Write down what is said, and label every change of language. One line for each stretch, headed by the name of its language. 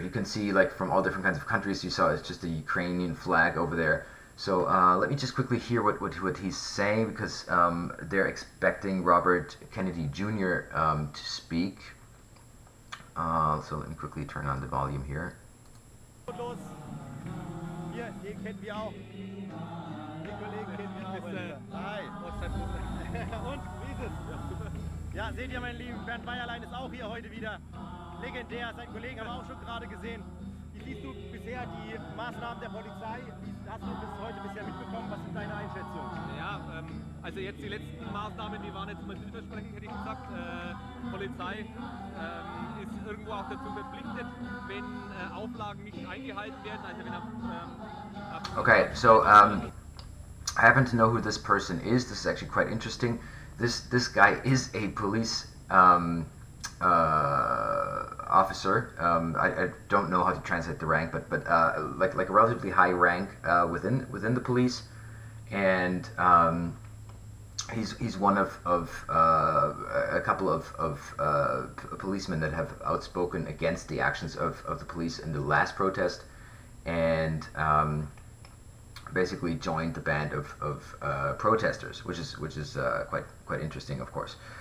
English: You can see like from all different kinds of countries. You saw it's just a Ukrainian flag over there. So let me just quickly hear what he's saying, because they're expecting Robert Kennedy Jr. To speak. So let me quickly turn on the volume here.
German: Hier, den kennen wir auch. Den Kollegen kennen wir auch. Hi. Und, wie ist es? Ja, seht ihr, mein Lieben, Bernd Weierlein ist auch hier heute wieder. Legendär, seinen Kollegen haben wir auch schon gerade gesehen. Wie siehst du bisher die Maßnahmen der Polizei? Hast du bis heute bisher mitbekommen? Was ist deine Einschätzung? Ja, also jetzt die letzten Maßnahmen, die waren jetzt mal vielversprechend, hätte ich gesagt. Polizei ist irgendwo auch dazu verpflichtet, wenn Auflagen nicht eingehalten werden. Also wenn
English: Okay, so I happen to know who this person is. This is actually quite interesting. This guy is a police officer. I don't know how to translate the rank, but like a relatively high rank within the police, and he's one of a couple of policemen that have outspoken against the actions of the police in the last protest, and basically joined the band of protesters, which is quite interesting, of course.